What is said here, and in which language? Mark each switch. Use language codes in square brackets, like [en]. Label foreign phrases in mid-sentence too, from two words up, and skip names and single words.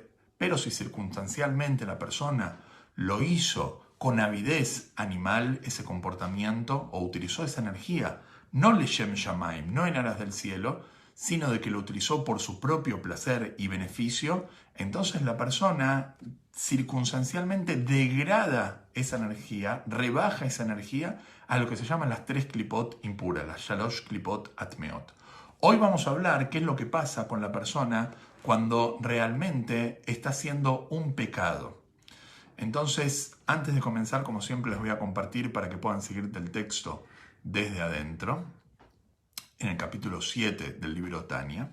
[es] Pero si circunstancialmente la persona lo hizo con avidez animal, ese comportamiento, o utilizó esa energía, no [he] לשם שמים, [es] no en aras del cielo, sino de que lo utilizó por su propio placer y beneficio, entonces la persona circunstancialmente degrada esa energía, rebaja esa energía a lo que se llaman las 3 klipot impuras, las [he] שלוש קליפות טמאות. [es] Hoy vamos a hablar qué es lo que pasa con la persona cuando realmente está haciendo un pecado. Entonces, antes de comenzar, como siempre, les voy a compartir para que puedan seguirte el texto desde adentro, en el capítulo 7 del libro Tania.